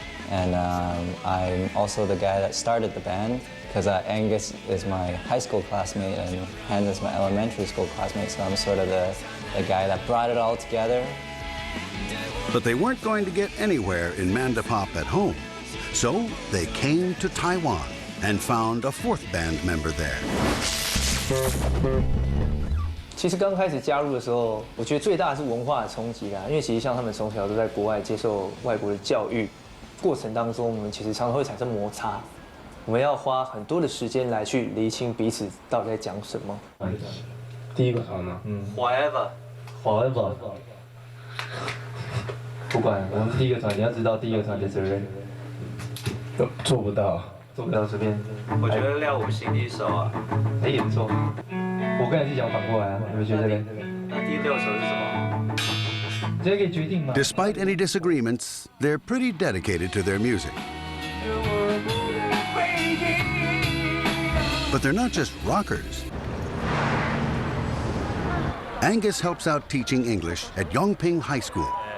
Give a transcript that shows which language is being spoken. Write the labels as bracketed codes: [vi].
[en] and I'm also the guy that started the band because Angus is my high school classmate and Hans is my elementary school classmate, so I'm sort of the guy that brought it all together. But they weren't going to get anywhere in Mandapop at home, so they came to Taiwan. and found a fourth band member there. [zh] 其实刚开始加入的时候，我觉得最大的是文化的冲击啦，因为其实像他们从小都在国外接受外国的教育，过程当中我们其实常常会产生摩擦，我们要花很多的时间来去厘清彼此到底在讲什么。第一个团吗？Forever。不管我们第一个团，你要知道第一个团的责任。做不到随便。我觉得廖武行第一首啊，也不错。我刚才是讲反过来啊，你们觉得呢？那第6首是什么？这个可以决定吗 [en] Despite any disagreements, they're pretty dedicated to their music. But they're not just rockers. Angus helps out teaching English at Yongping High School.